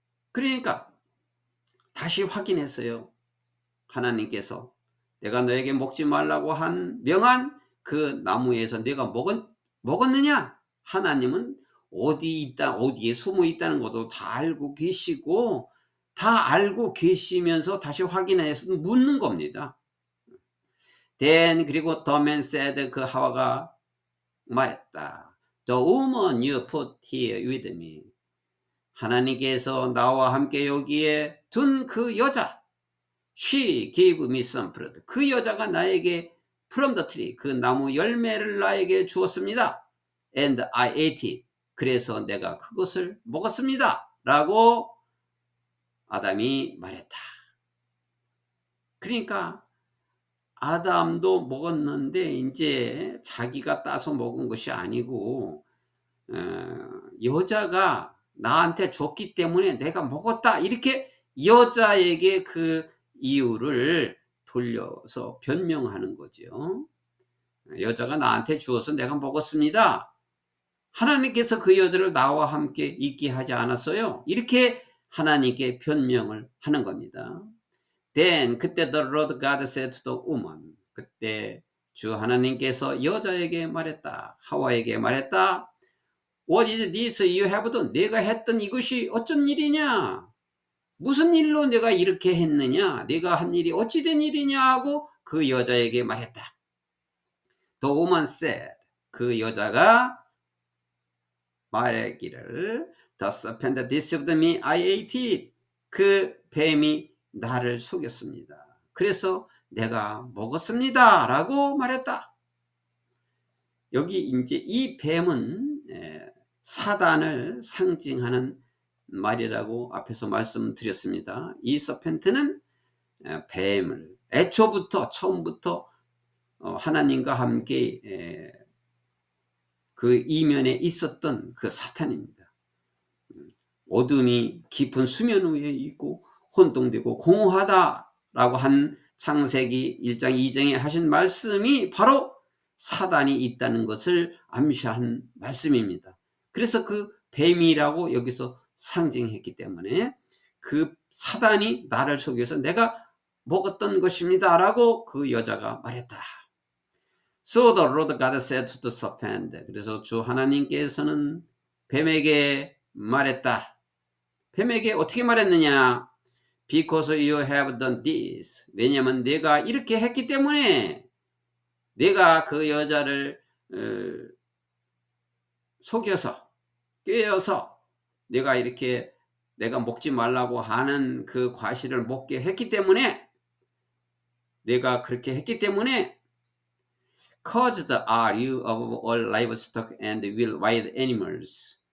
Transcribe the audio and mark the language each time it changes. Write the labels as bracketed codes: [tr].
[ko] 그러니까 다시 확인했어요. 하나님께서 내가 너에게 먹지 말라고 한 명한 그 나무에서 내가 먹었느냐? 하나님은 어디에 숨어 있다는 것도 다 알고 계시고, 다 알고 계시면서 다시 확인해서 묻는 겁니다. [en] Then, [ko] 그리고 [en] the man said, [ko] 그 하와가 말했다. [en] The woman you put here with me. [ko] 하나님께서 나와 함께 여기에 둔 그 여자, [en] she gave me some fruit. [ko] 그 여자가 나에게 [en] from the tree, [ko] 그 나무 열매를 나에게 주었습니다. [en] And I ate it. [ko] 그래서 내가 그것을 먹었습니다. 라고 아담이 말했다. 그러니까 아담도 먹었는데 이제 자기가 따서 먹은 것이 아니고 여자가 나한테 줬기 때문에 내가 먹었다, 이렇게 여자에게 그 이유를 돌려서 변명하는 거죠. 여자가 나한테 주어서 내가 먹었습니다. 하나님께서 그 여자를 나와 함께 있게 하지 않았어요. 이렇게 하나님께 변명을 하는 겁니다. [en] Then, [ko] 그때 [en] the Lord God said to the woman. [ko] 그때 주 하나님께서 여자에게 말했다. 하와에게 말했다. [en] What is this you have done? [ko] 내가 했던 이것이 어쩐 일이냐? 무슨 일로 내가 이렇게 했느냐? 내가 한 일이 어찌 된 일이냐 하고 그 여자에게 말했다. [en] The woman said. [ko] 그 여자가 말하기를, [en] The serpent deceived me, I ate it. [ko] 그 뱀이 나를 속였습니다. 그래서 내가 먹었습니다. 라고 말했다. 여기 이제 이 뱀은 사단을 상징하는 말이라고 앞에서 말씀드렸습니다. 이 서펜트는 뱀을 처음부터 하나님과 함께 그 이면에 있었던 그 사탄입니다. 어둠이 깊은 수면 위에 있고 혼동되고 공허하다라고 한 창세기 1장 2장에 하신 말씀이 바로 사단이 있다는 것을 암시한 말씀입니다. 그래서 그 뱀이라고 여기서 상징했기 때문에 그 사단이 나를 속여서 내가 먹었던 것입니다 라고 그 여자가 말했다. [en] So the Lord God said to the serpent. [ko] 그래서 주 하나님께서는 뱀에게 말했다. 뱀에게 어떻게 말했느냐? [en] Because you have done this. [ko] 왜냐하면 내가 이렇게 했기 때문에, 내가 그 여자를 속여서 꿰어서 내가 이렇게 내가 먹지 말라고 하는 그 과실을 먹게 했기 때문에, 내가 그렇게 했기 때문에 [en] Caused are you of all livestock and wild animals.